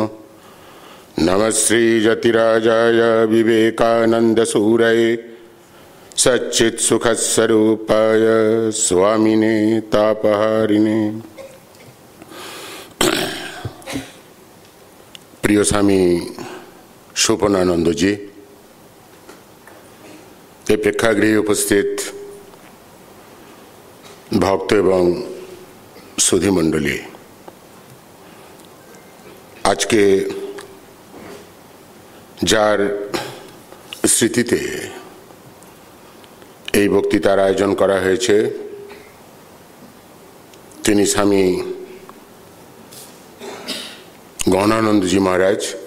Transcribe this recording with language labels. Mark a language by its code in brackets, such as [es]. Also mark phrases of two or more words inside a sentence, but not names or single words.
[sa] नमः श्रीजतिराजाय विवेकानन्दसूरये सच्चित्सुखस्वरूपाय स्वामिने तापहारिणे। [hi] प्रिय स्वामी स्वपनानंद जी, [bn] এই প্রেক্ষাগৃহে উপস্থিত ভক্ত এবং সুধীমণ্ডলী, আজকে যার স্মৃতিতে এই বক্তৃতার আয়োজন করা হয়েছে তিনি স্বামী গহনানন্দজি মহারাজ।